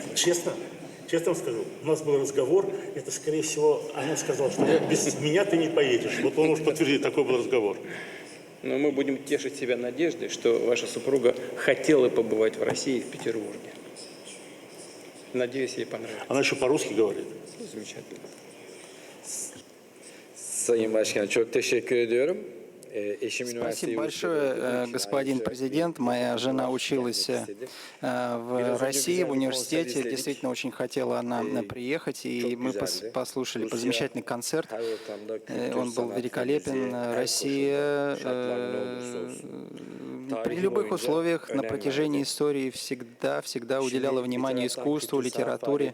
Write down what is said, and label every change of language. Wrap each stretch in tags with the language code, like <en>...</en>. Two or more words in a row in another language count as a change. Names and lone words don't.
<ru>Честно вам скажу, у нас был разговор, это, скорее всего, она сказала, что без меня ты не поедешь. Вот он может подтвердить, такой был разговор. Но мы будем тешить себя надеждой, что ваша супруга хотела побывать в России, в Петербурге. Надеюсь, ей понравится. Она еще по-русски говорит. Замечательно.</ru> <tr>Sayın Başkan, çok teşekkür ediyorum.</tr> <ru>Спасибо большое, господин президент. Моя жена училась в России, в университете. Действительно, очень хотела она приехать, и мы послушали замечательный концерт. Он был великолепен. Россия при любых условиях на протяжении истории всегда уделяла внимание искусству, литературе.</ru>